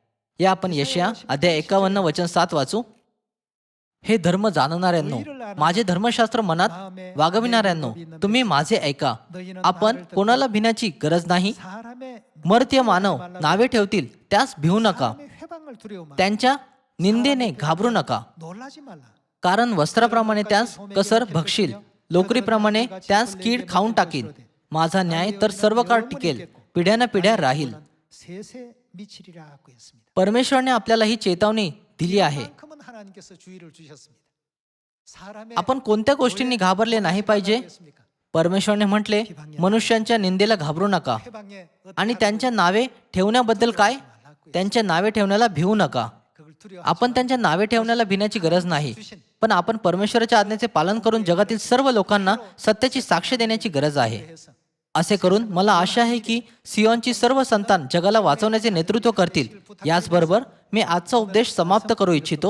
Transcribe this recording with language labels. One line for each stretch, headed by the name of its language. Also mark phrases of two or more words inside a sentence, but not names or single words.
Marathi: या आपण यशाया अध्याय 51 वचन 7 वाचू. हे धर्म जाणणाऱ्यांनो, माझे धर्मशास्त्र मनात वागविणाऱ्यांनो, तुम्ही माझे ऐका. आपण कोणाला भिण्याची गरज नाही.
Korean: 사람의
Marathi: मर्त्य मानव नावे ठेवतील त्यास भिवू नका.
Korean: 사람의 회방을 두려워 말라.
Marathi: त्यांच्या निंदेने घाबरू नका.
Korean: 놀라지 말라.
Marathi: कारण वस्त्राप्रमाणे त्यास कसर भक्षील, लोकरीप्रमाणे त्यास कीड खाऊन टाकील. माझा न्याय तर सर्व काळ टिकेल, पिढ्याना पिढ्या राहील.
Korean: 세세 미치리라고 했습니다.
Marathi: परमेश्वरने आपल्याला ही चेतावणी दिली आहे.
Korean: 그만큼은 하나님께서 주의를 주셨습니다. 사람의
Marathi: आपण कोणत्या गोष्टींनी घाबरले नाही पाहिजे?
Korean: 했습니까?
Marathi: परमेश्वरने म्हटले, मनुष्यांच्या निंदेला घाबरू नका.
Korean: 회방에
Marathi: आणि त्यांच्या नावे ठेवण्याबद्दल काय? त्यांच्या नावे ठेवण्याला भिवू नका.
Korean: 그걸 두려워.
Marathi: आपण त्यांच्या नावे ठेवण्याला भिण्याची गरज नाही, पण आपण परमेश्वराच्या आज्ञेचे पालन करून जगातील सर्व लोकांना सत्याची साक्ष देण्याची गरज आहे.
Korean: 해서
Marathi: असे करून मला आशा आहे की सियोनची सर्व संतान जगाला वाचवण्याचे नेतृत्व करतील. याचबरोबर मी आजचा उपदेश समाप्त करू इच्छितो.